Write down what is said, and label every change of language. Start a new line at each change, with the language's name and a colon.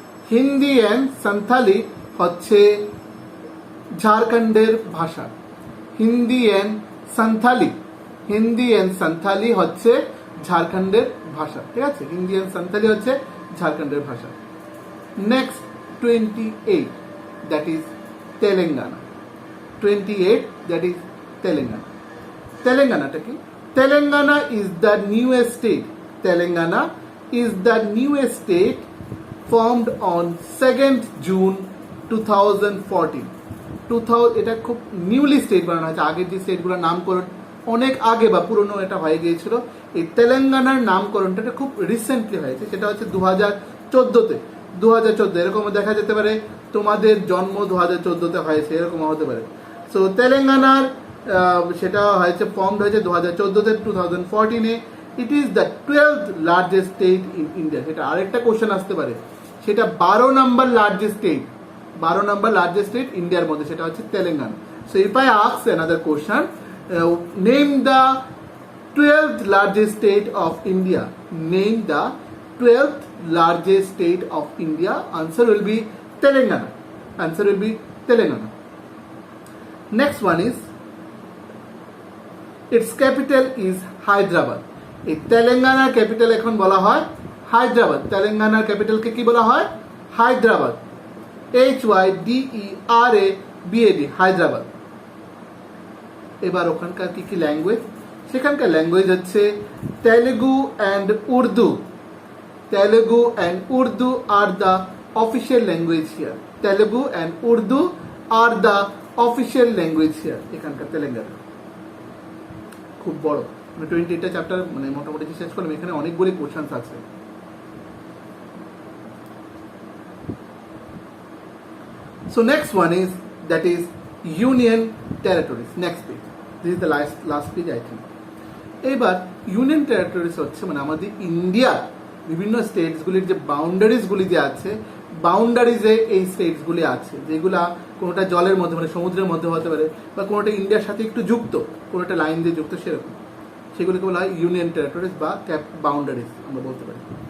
Bangla: Hindi and Santhali হচ্ছে ঝাড়খণ্ডের ভাষা। হিন্দি অ্যান্ড সান্থালি, হিন্দি অ্যান্ড সান্থালি হচ্ছে ঝাড়খণ্ডের ভাষা, ঠিক আছে। হিন্দি অ্যান্ড সান্থালি হচ্ছে ঝাড়খণ্ডের ভাষা।
English: next 28, that is
Bangla: Telangana.
English: 28, that is
Bangla: Telangana. তেলেঙ্গানাটা কি?
English: Telangana is the newest state. Telangana is the newest state formed on 2nd June 2014.
Bangla: এটা খুব নিউলি স্টেট বানানো হয়েছে। আগের যে স্টেটগুলোর নামকরণ অনেক আগে বা পুরনো এটা হয়ে গিয়েছিল, এই তেলেঙ্গানার নামকরণটা খুব রিসেন্টলি হয়েছে। সেটা হচ্ছে 2014-তে। 2014 এরকম দেখা যেতে পারে তোমাদের জন্ম 2014-তে হয়েছে, এরকম হতে পারে। সো তেলেঙ্গানার সেটা হয়েছে, ফর্মড হয়েছে 2014-তে, 2014-এ।
English: It is the 12th largest state in India.
Bangla: সেটা আরেকটা কোশ্চেন আসতে পারে, সেটা 12 নম্বর লার্জেস্ট স্টেট, 12 নম্বর লার্জেস্ট স্টেট ইন্ডিয়ার মধ্যে, সেটা হচ্ছে Telangana.
English: So if I ask another question, name the 12th largest state of India. Name the 12th largest state of India. Answer will be Telangana. Answer will be Telangana. Next one is, its capital is Hyderabad.
Bangla: এই তেলেঙ্গানার capital এখন বলা হয় হায়দ্রাবাদ। তেলেঙ্গানার ক্যাপিটালকে কি বলা হয়? Hyderabad. HYDERABAD, Hyderabad. এবার ওখানকার কি কি ল্যাঙ্গুয়েজ? সেখানকার ল্যাঙ্গুয়েজ হচ্ছে Telugu and Urdu.
English: Telugu and Urdu are the official language here. Telugu and Urdu are the official language here,
Bangla: এখানকার তেলেঙ্গানা। খুব বড়, 28টা চ্যাপ্টার মানে মোটামুটি শেষ করলাম। এখানে অনেকগুলি কোশ্চেন আছে।
English: So next one is, that is union territories. Next page. This is the last page I think.
Bangla: এবার ইউনিয়ন টেরিটরিজ হচ্ছে মানে আমাদের ইন্ডিয়ার বিভিন্ন স্টেটসগুলির যে বাউন্ডারিজগুলি যে আছে, বাউন্ডারিজে এই স্টেটসগুলি আছে, যেগুলা কোনোটা জলের মধ্যে মানে সমুদ্রের মধ্যে হতে পারে, বা কোনোটা ইন্ডিয়ার সাথে একটু যুক্ত, কোনোটা লাইন দিয়ে যুক্ত, সেরকম সেগুলিকে বলা হয় ইউনিয়ন টেরিটরিজ বা ক্যাপ বাউন্ডারিজ আমরা বলতে পারি।